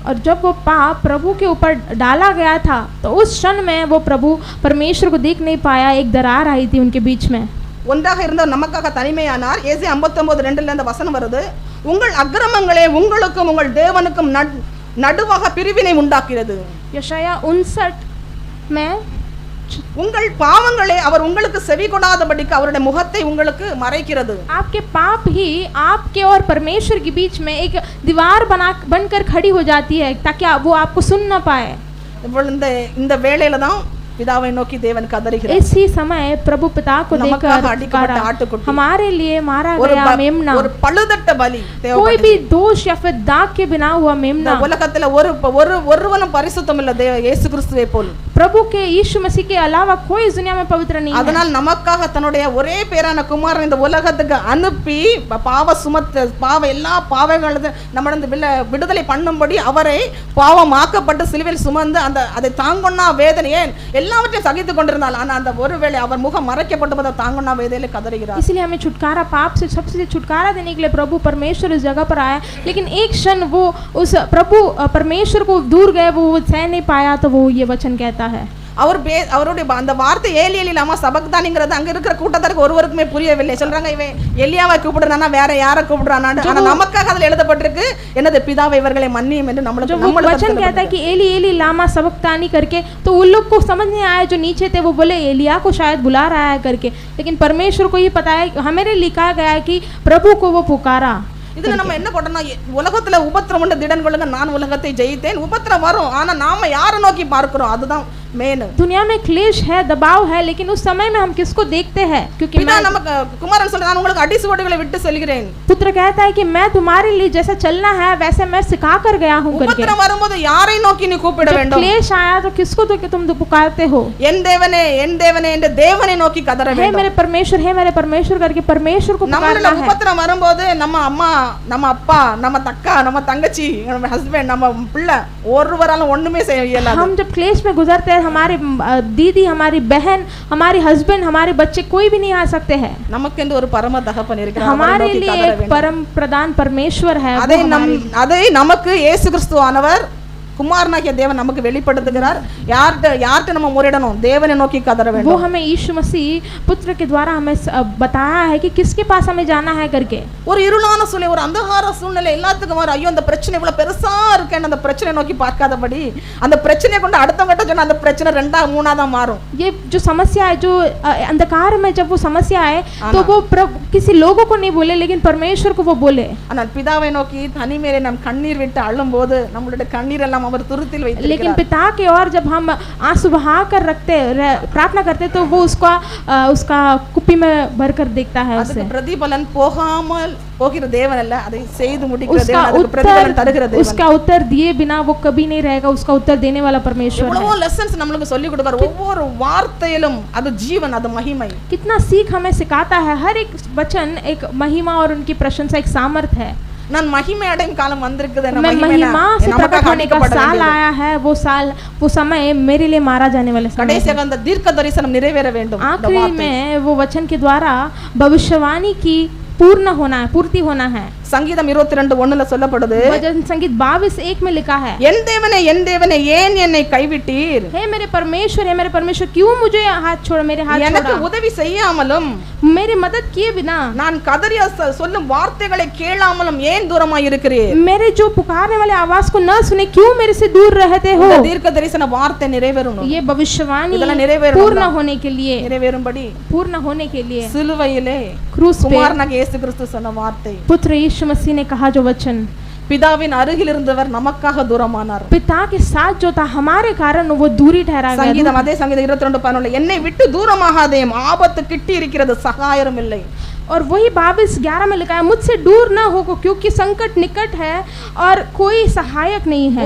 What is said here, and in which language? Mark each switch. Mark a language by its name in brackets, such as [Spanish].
[Hindi] और जब वो पाप प्रभु के ऊपर डाला गया था, तो उस क्षण में वो प्रभु परमेश्वर को देख नहीं पाया, एक दरार आई थी उनके बीच में. [Tamil] ஒன்றாக இருந்த நமக்காக தனிமையானார். ஏசாயா 59:2 இந்த வசனம் வருது, உங்கள் அக்கிரமங்களே உங்களுக்கும் உங்கள் தேவனுக்கும் நடுவாக பிரிவினை உண்டாக்கிறது. [Hindi] यशाया 59 में, [Tamil] உங்கள் பாவங்களே அவர் உங்களுக்கு செவி கொடாதபடிக்கு அவருடைய முகத்தை உங்களுக்கு மறைக்கிறது. [Hindi] आपके पाप ही आपके और परमेश्वर के बीच में एक दीवार बनकर खड़ी हो जाती है, ताकि वो आपको सुन ना पाए. [Tamil] இந்த வேளையில தான் பிதாவை நோக்கி தேவன் கதறுகிறார். [Hindi] इसी समय प्रभु पिता को देखकर हमारे लिए मारा गया मेमना, [Tamil] ஒரு பழுதட்ட பலி, [Hindi] कोई भी दोष या फिर दाग के बिना हुआ मेमना. [Tamil] உலகத்துல ஒருவனும் பரிசுத்தம் இல்ல இயேசு கிறிஸ்துவை போல். [Hindi] प्रभु के यीशु मसीह के अलावा कोई इस दुनिया में पवित्र नहीं है. [Tamil] அதனால் நமக்காக தன்னுடைய ஒரே பேரான குமாரன் இந்த உலகத்துக்கு அனுப்பி பாவ எல்லா பாவங்களும் நம்மள விடுதலை பண்ணும்படி அவரை பாவமாக்கப்பட்டு சிலுவையில் சுமந்து அதை தாங்கொன்னா வேதனையே எல்லாவற்றையும் சகித்து கொண்டிருந்தால், ஆனா அந்த ஒருவேளை அவர் முகம் மறைக்கப்பட்டபோது தாங்கொன்னா வேதனையில கதறுகிறார். [Hindi] इसलिए हमें छुटकारा, पाप से सबसे छुटकारा देने के लिए प्रभु परमेश्वर इस जगह पर आया, लेकिन एक क्षण वो उस प्रभु परमेश्वर को दूर गए, वो सह नहीं पाया, तो वो ये वचन कहता है. [Tamil] அவருடைய அந்த வார்த்தை ஏலி ஏலி லாமா சபக்தானிங்கிறது அங்க இருக்கிற கூட்டத்தாருக்கு ஒருவருக்குமே புரியவில்லை. சொல்றாங்க, இவன் எலியாவை கூப்பிடுறானா வேற யாரை கூப்பிடுறானான்னு. ஆனா நமக்காக அதுல எழுதப்பட்டிருக்கு, என்னது பிதாவை இவர்களை மன்னியும் என்று நம்மளுக்கு [Hindi] वचन कहता है कि एली एली लामा सबक्तानी करके, तो उन लोग को समझ नहीं आया जो नीचे थे, वो बोले एलिया को शायद बुला रहा है करके, लेकिन परमेश्वर को ये पता है, हमें लिखा गया है कि प्रभु को वो पुकारा. [Tamil] இதுல நம்ம என்ன பண்ணோம்னா, உலகத்துல உபத்திரம் உண்டு, திடன் கொள்ளுங்க, நான் உலகத்தை ஜெயித்தேன். உபத்திரம் வரும், ஆனா நாம யாரை நோக்கி பார்க்கிறோம், அதுதான் மேனு. [Hindi] दुनिया में क्लेश है, दबाव है, लेकिन उस समय में हम किसको देखते हैं? क्योंकि [Tamil] பிதா நமக்கு குமாரன் சொல்றான், நான் உங்களுக்கு அடிசுவடுகளை விட்டு செல்கிறேன். [Hindi] पुत्र कहता है कि मैं तुम्हारे लिए जैसा चलना है वैसे मैं सिखा कर गया हूँ करके। [Tamil] உபத்திரம் வரும்போது யாரை நோக்கி நீ கூப்பிட [Hindi] जब [Tamil] வேண்டும்? [Hindi] क्लेश आया तो किसको तो तुम पुकारते हो? [Tamil] என் தேவனே என்று தேவனை நோக்கி கதற [Hindi] हे [Tamil] வேண்டும். [Hindi] मेरे परमेश्वर करके परमेश्वर को [Tamil] நம்மள [Hindi] पुकारना है। [Tamil] உபத்திரம் வரும்போது நம்ம அம்மா, நம்ம அப்பா, நம்ம தக்கா, நம்ம தங்கச்சி, நம்ம ஹஸ்பண்ட், நம்ம பிள்ளை ஒருவராலும் ஒண்ணுமே செய்ய இயலாது. [Hindi] हम जब क्लेश में गुजरते हैं, हमारी दीदी, हमारी बहन, हमारी हस्बैंड, हमारे बच्चे कोई भी नहीं आ सकते हैं। [Tamil] நமக்கென்று ஒரு பரம தகப்பன் இருக்கிறார். [Hindi] हमारे लिए एक परम प्रधान परमेश्वर है। [Tamil] அதை நமக்கு இயேசு கிறிஸ்துவானவர் குமாரனாகிய தேவன் நமக்கு வெளிப்படுத்துகிறார். யார்கிட்ட நம்ம முறையிடணும்? தேவனை நோக்கி கதற வேண்டும். [Hindi] वो हमें यीशु मसीह पुत्र के द्वारा हमें बताया है कि किसके पास हमें जाना है करके। [Tamil] ஒரு இருளான சூழ்நிலை, ஒரு அந்தகார சூழ்நிலை எல்லாத்துக்கும் வரும். ஐயோ அந்த பிரச்சனை இவ்வளவு பெருசா இருக்கேன்னு அந்த பிரச்சனை நோக்கி பார்க்காதபடி அந்த பிரச்சனையை கொண்டு அடுத்தவங்கிட்ட சொன்னா அந்த பிரச்சனை ரெண்டா மூணாதா மாறும். [Hindi] ये जो समस्या है, जो अंधकार में जब वो समस्या है तो वो किसी लोगों को नहीं बोले, लेकिन परमेश्वर को वो बोले। [Tamil] ஆனால் பிதாவை நோக்கி தனிமையிலே நாம் கண்ணீர் விட்டு அழும்போது நம்மளுடைய கண்ணீர் எல்லாம் அவர் துருத்தில் வைத்திருக்கிறார். [Hindi] लेकिन पिता के और जब हम आंसू बहा कर रखते प्रार्थना करते तो वो उसका कुप्पी में भर कर देखता है उसे। [Tamil] பிரதிபலன் போகாமல் போகிற தேவன் அல்ல, அதை செய்து முடிக்கிற தேவன், அதுக்கு பிரதிபலன் தருகிற தேவன். [Hindi] उसका उत्तर दिए बिना वो कभी नहीं रहेगा, उसका उत्तर देने वाला परमेश्वर है। [Tamil] எவ்வளவு லெசன்ஸ் நமக்கு சொல்லி கொடுப்பார். ஒவ்வொரு வார்த்தையிலும் அது ஜீவன், அது மகிமை. [Hindi] कितना सीख हमें सिखाता है। हर एक वचन एक महिमा और उनकी प्रशंसा, एक सामर्थ है। [Tamil] நான் மகிமை அடையும் காலம் வந்திருக்குது. [Hindi] मैं महिमा से प्रकट होने का साल आया है, वो समय मेरे लिए मारा जाने वाला समय। [Tamil] கடைசியாக அந்த தீர்க்க தரிசனம் நிறைவேற வேண்டும். [Hindi] आखिरी में वो वचन के द्वारा भविष्यवाणी की पूर्ति होना है। [Tamil] சங்கீதம் 22:1 சொல்லப்படுது, [Hindi] भजन संगीत 22:1 में लिखा है, [Tamil] என் தேவனே ஏன் என்னை கைவிட்டீர்? [Hindi] हे मेरे परमेश्वर क्यों मुझे हाथ छोड़ा, मेरे हाथ [Tamil] எனக்கு [Hindi] छोड़ा, [Tamil] உதவி செய்யாமலும் [Hindi] मेरी मदद किए बिना, [Tamil] நான் கதறி சொல்லும் வார்த்தைகளை கேளாமலும் ஏன் தூரமாய் இருக்கிறீர்? [Hindi] मेरे जो पुकारने वाले आवाज को न सुने क्यों मेरे से दूर रहते हो? [Tamil] இந்த தீர்க்க தரிசன வார்த்தை நிறைவேறணும். [Hindi] ये भविष्यवाणी [Tamil] இதெல்லாம் நிறைவேறணும். [Hindi] पूर्ण होने के लिए, [Tamil] நிறைவேறும்படி [Hindi] पूर्ण होने के लिए [Tamil] சிலுவையிலே [Hindi] क्रूस पे [Tamil] குமாரனாகிய இயேசு கிறிஸ்து சொன்ன வார்த்தை, [Hindi] पुत्र यीशु मसीह ने कहा जो वचन, [Tamil] பிதாவின் அருகில் இருந்தவர் நமக்காக தூரமானார். [Hindi] पिता के साथ जो था हमारे कारण वो दूरी ठहरा गया। [Tamil] சங்கீதம் அதே சங்கீதம் 22:11 என்னை விட்டு தூரமாகாதே, ஆபத்து கிட்டி இருக்கிறது, சகாயரும் இல்லை. [Hindi] और वही 22:11 में लिखा है, मुझसे दूर न हो क्योंकि संकट निकट है और कोई सहायक नहीं है।